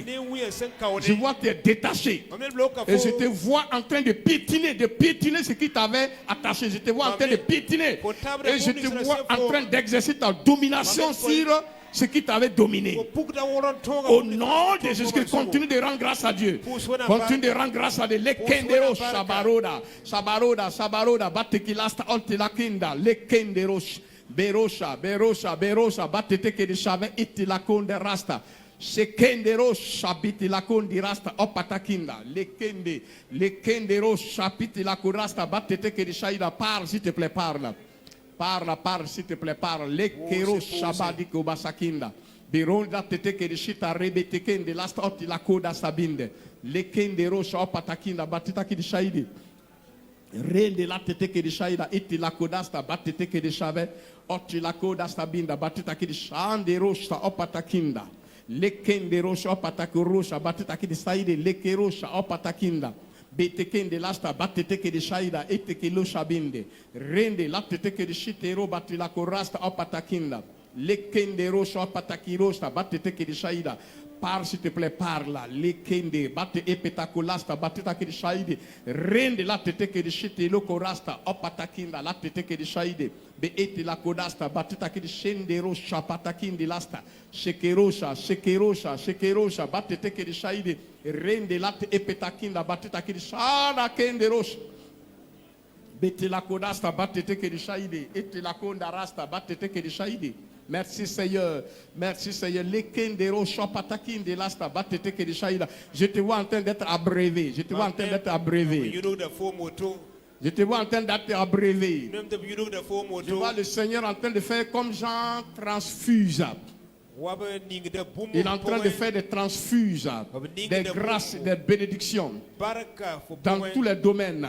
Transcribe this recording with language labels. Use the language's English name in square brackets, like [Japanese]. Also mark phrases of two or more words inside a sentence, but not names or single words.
[French] Je vois que tu es détaché. Et je te vois en train de piétiner ce qui t'avait attaché. Je te vois en train de piétiner. Et je te vois en train d'exercer ta domination sur ce qui t'avait dominé. Au nom de Jésus-Christ, continue de rendre grâce à Dieu. Continue de rendre grâce à Dieu. Lekendero sabaroda, batekilasta ontilakinda, lekendero berosha, batete ke de chave itilakonde rasta. Sekendero shabiti lakondi rasta opatakinda, lekendero shabiti lakurasta, batete ke de shaida. Parle, s'il te plaît, parle. Parle, s'il te plaît, parle. Lekero shabadiko basakinda. Bironda tete ke de shita rebete kende lasta oti lakoda sabinde. Lekendero shopatakinda batita ki de shaidi. Rende la tete ke de shaida iti lakodasta batete ke de shave oti lakoda sabinda batita ki de shandero sta opatakinda. Lekendero shopatakurusha batita ki de saide lekero shopatakinda. Betekende lasta batete de shaida eteke lo shabinde rende la teteke de shitero batila korasta opatakinda lekende rosha opatakirosta batete de shaida. Parle, s'il te plaît, parle. Lekende bate epetakulasta batete de shaide rende la teteke de shitelo korasta opatakinda la teteke de shaide be eti la kodasta batete de shendero shapatakindi lasta shekerosha batete de shaide rende lat epetakinda batita ki shana kenderosh beti la kodasta batete ke de shaide eti la konda rasta batete ke de shaide. Merci Seigneur, les kenderosh patakinde lasta batete ke de shaida. Je te vois en train d'être abrévé, je te vois en train d'être abrévé. Je vois le Seigneur en train de faire comme Jean transfuse. Il est en train de faire des transfuges, des grâces, des bénédictions dans tous les domaines.